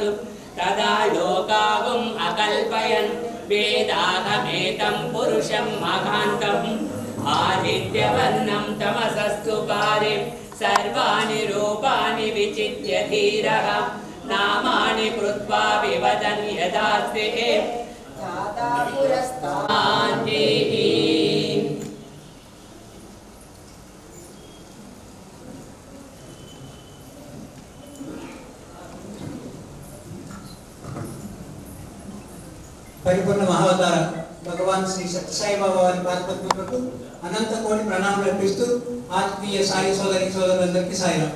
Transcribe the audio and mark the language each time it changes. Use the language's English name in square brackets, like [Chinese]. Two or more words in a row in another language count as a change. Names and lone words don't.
[Sanskrit] तदा लोकागुम् अकल्पयन् वेदागमेतं पुरुषं महान्तम् आदित्यवर्णं तमसस्तु पारे सर्वाणि रूपाणि विचित्य धीरः नामानि कृत्वा विवदन् यदास्ते पुरस्तान्तिः [Telugu] పరిపూర్ణ మహావతార భగవాన్ శ్రీ సత్యసాయి బాబా వారి పాదపద్మలకు అనంత కోటి ప్రణామాలు అర్పిస్తూ ఆత్మీయ సాయి సోదరి సోదరులందరికీ సాయిరాం.